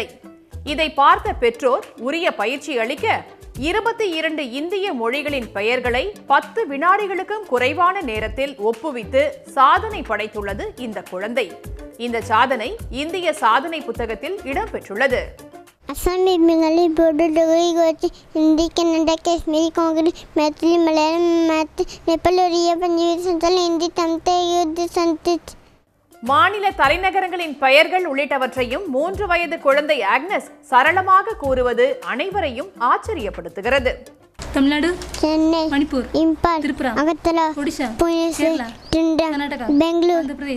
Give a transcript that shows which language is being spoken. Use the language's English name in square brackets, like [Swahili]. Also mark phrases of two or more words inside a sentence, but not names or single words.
[Tamil] இதை பார்த்த பெற்றோர் உரிய பயிற்சி அளிக்க 22 இந்திய மொழிகளின் பெயர்களை 10 வினாடிகளுக்கும் குறைவான நேரத்தில் ஒப்புவித்து சாதனை படைத்துள்ளது இந்த குழந்தை. இந்த சாதனை இந்திய சாதனை புத்தகத்தில் இடம்பெற்றுள்ளது. असमी, बंगाली, बोडो, डोगरी, गुजराती, हिंदी, कन्नड़, कश्मीरी, कोंकणी, मैथिली, मलयालम, नेपाली, ओडिया, पंजाबी, संताली, हिंदी, तमिழ், संस्कृत. மாநில தலைநகரங்களின் பெயர்கள் உள்ளிட்டவற்றையும் 3 வயது குழந்தை ஆக்னஸ் சரளமாக கூறுவது அனைவரையும் ஆச்சரியப்படுத்துகிறது. தமிழ்நாடு, சென்னை, மணிப்பூர், இம்பால், திரிபுரா, அகர்தலா, ஒடிஷா, புனே, கேரளா, டிண்டா, கர்நாடகா, பெங்களூர், ஆந்திரப்பிரதேஷ்,